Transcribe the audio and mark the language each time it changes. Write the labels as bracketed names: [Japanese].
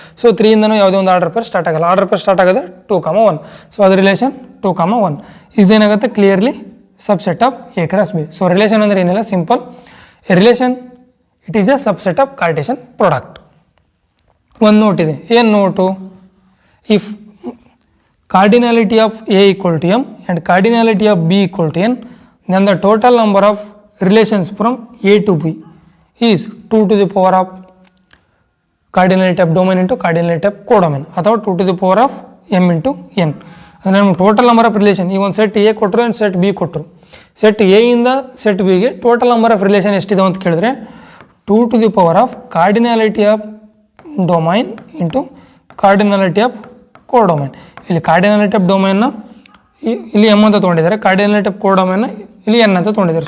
[Kannada] So 3 ಇಂದನೂ ಯಾವುದೇ ಒಂದು order peer start ಆಗಲ್ಲ. ಆರ್ಡರ್ ಪೇರ್ ಸ್ಟಾರ್ಟ್ ಆಗೋದು 2, 1. ಸೊ ಅದು relation 2, 1 ಇದೇನಾಗುತ್ತೆ? [English] Clearly subset of A cross B. [Kannada] So relation ಅಂದರೆ ಏನಿಲ್ಲ, simple. [English] A relation it is a subset of cartesian product. [Kannada] ಒಂದು note ಇದೆ. ಏನು note? [English] if cardinality of A equal to M and cardinality of B equal to N, then the total number of relations from A to B is 2 to the power of cardinality of domain into cardinality of codomain [Kannada] ಅಥವಾ [English] 2 to the power of M into N. [Kannada] ಅಂದರೆ ನಮ್ಗೆ [English] total number of relation [Kannada] ಈ ಒಂದು set A ಕೊಟ್ಟರು and set B ಕೊಟ್ಟರು. Set A ಇಂದ set ಬಿಗೆ total number of relation ಎಷ್ಟಿದೆ ಅಂತ ಕೇಳಿದ್ರೆ [English] 2 to the power of cardinality of domain into cardinality of codomain. [Kannada] ಇಲ್ಲಿ ಕಾರ್ಡಿನಾಲಿಟಿ ಆಫ್ ಡೊಮೈನ್ನ ಇಲ್ಲಿ ಎಮ್ ಅಂತ ತೊಗೊಂಡಿದ್ದಾರೆ, ಕಾರ್ಡಿನಾಲಿಟಿ ಆಫ್ ಕೋಡೊಮೈನ್ನ ಇಲ್ಲಿ ಎನ್ ಅಂತ ತೊಗೊಂಡಿದ್ದಾರೆ.